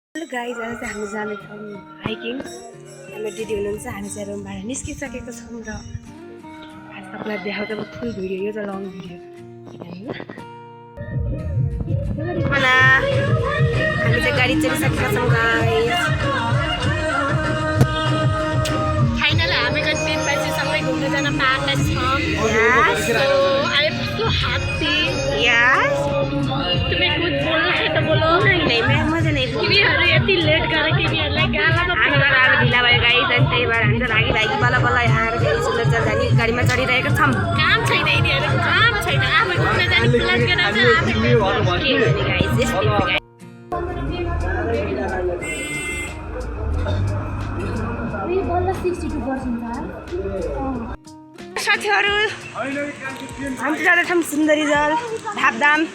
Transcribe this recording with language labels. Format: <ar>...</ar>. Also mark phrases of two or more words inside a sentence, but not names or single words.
<ne>गाइज आज चाहिँ हामी जानेछौँ हाइकिङ। हाम्रो दिदी हुनुहुन्छ, हामी चाहिँ रुमबाट निस्किसकेको छौँ र आज तपाईँलाई देखाउँदा अब</ne> <en>full video,</en> <ne>यो चाहिँ</ne> <en>long video.</en> <ne>हामी चाहिँ गाडी चलिसकेका छौँ गाइज। फाइनल हामी कति दिन पछि सबै घुम्न जान पाएका छौँ।</ne> <en>I am so happy.</en> <ne>यस</ne> <hi>तुम्हें कुछ बोलना है तो बोलो। नहीं मैं मजा नहीं</hi> <ne>तिमीहरू यति लेट गरेर तिमीहरूलाई गालामा हामीबाट अब ढिला भयो गाइज, अनि त्यही भएर हामी त भागी बल्ल बल्ल आएर फेरि सुन्दर जाने गाडीमा चढिरहेका छौँ। काम छैन यिनीहरू, काम छैन। आफै घुम्न जाने प्लान गरेर आफै साथीहरू हामी जाँदैछौँ सुन्दरी जल धापधाम।</ne>